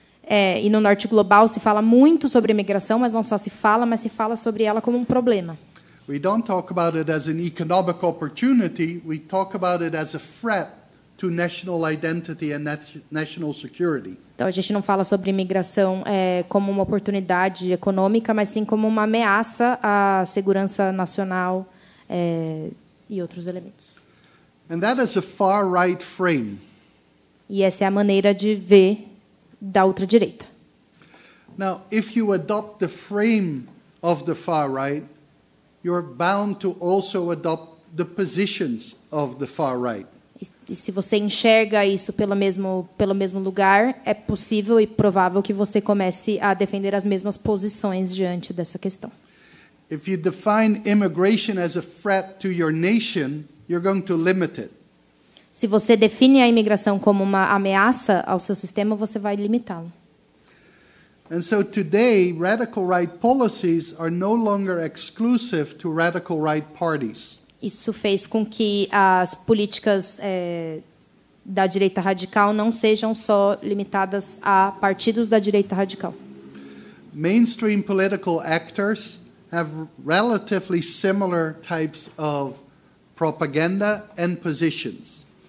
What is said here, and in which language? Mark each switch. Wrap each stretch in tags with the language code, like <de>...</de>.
<pt>E no norte global se fala muito sobre imigração, mas não só se fala, mas se fala sobre ela como um problema.</pt> <en>We don't talk about it as an economic opportunity, we talk about it as a threat to national identity and national security.</en> <pt>Então a gente não fala sobre imigração como uma oportunidade econômica, mas sim como uma ameaça à segurança nacional e outros elementos.</pt> <en>And that is a far right frame.</en> <pt>E essa é a maneira de ver da ultradireita.</pt> <en>Now, if you adopt the frame of the far right, you're bound to also adopt the positions of the far right.</en> <pt>E se você enxerga isso pelo mesmo lugar, é possível e provável que você comece a defender as mesmas posições diante dessa questão.</pt> <en>If you define immigration as a threat to your nation, you're going to limit it.</en> <pt>Se você define a imigração como uma ameaça ao seu sistema, você vai limitá-lo.</pt> <en>And so today, radical right policies are no longer exclusive to radical right parties.</en> <pt>Isso fez com que as políticas da direita radical não sejam só limitadas a partidos da direita radical.</pt> <en>Mainstream political actors have relatively similar types of propaganda and positions.</en>